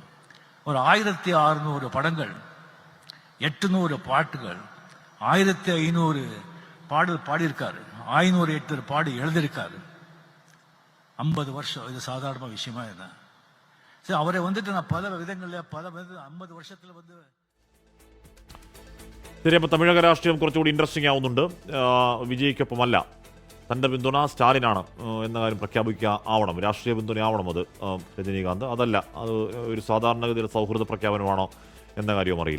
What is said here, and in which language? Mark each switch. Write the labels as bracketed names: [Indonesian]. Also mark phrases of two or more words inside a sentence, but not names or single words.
[Tamil] ஒரு 1600 படங்கள், 800 பாட்டுகள், 1500 பாடல் பாடியிருக்காரு, 508 பாடு எழுதியிருக்காரு. 50 வருஷம், இது சாதாரண விஷயமா இல்லை. சரி, அவரை வந்துட்டு நான் பல விதங்களில் 50 வருஷத்தில் வந்து [Malayalam] ശരി. അപ്പോൾ തമിഴക രാഷ്ട്രീയം കുറച്ചുകൂടി ഇൻട്രസ്റ്റിംഗ് ആവുന്നുണ്ട്. വിജയിക്കൊപ്പമല്ല, തൻ്റെ പിന്തുണ സ്റ്റാലിനാണ് എന്ന കാര്യം ആവണം. രാഷ്ട്രീയ പിന്തുണയാവണം അത് രജനീകാന്ത്. അതല്ല, അത് ഒരു സാധാരണഗതിയിൽ സൗഹൃദ പ്രഖ്യാപനമാണോ എന്ന കാര്യവും അറിയില്ല.